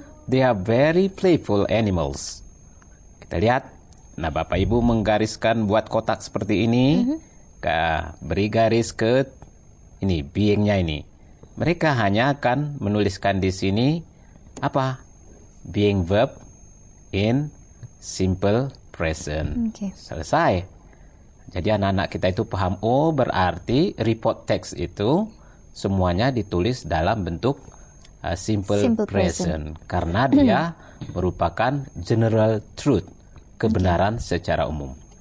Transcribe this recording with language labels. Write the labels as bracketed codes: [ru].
[en] They are very playful animals. [id] Kita lihat. Nah, Bapak Ibu menggariskan buat kotak seperti ini. Beri garis ke ini, being-nya ini. Mereka hanya akan menuliskan di sini apa? [en] Being verb in simple present. [id] Selesai. Jadi anak-anak kita itu paham, oh berarti report text itu semuanya ditulis dalam bentuk simple present. Karena dia merupakan general truth, kebenaran secara umum.